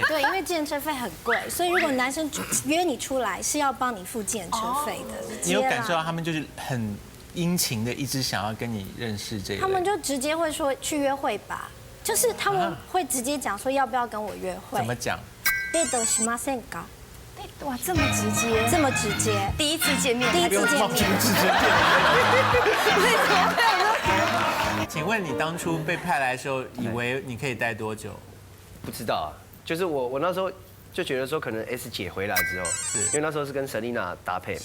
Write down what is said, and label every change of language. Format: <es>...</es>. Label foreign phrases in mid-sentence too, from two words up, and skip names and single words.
<zh>对，因为计程车费很贵，所以如果男生约你出来是要帮你付计程车费的。你有感受到他们就是很殷勤的一直想要跟你认识这个？他们就直接会说去约会吧，就是他们会直接讲说要不要跟我约会。怎么讲？</zh> <ja>デートしませんか？</ja> <zh>哇，这么直接，这么直接，第一次见面，第一次见面，请问你当初被派来的时候，以为你可以待多久？不知道啊，就是我那时候就觉得说，可能 S 姐回来之后，是因为那时候是跟 Selina 搭配嘛，</zh>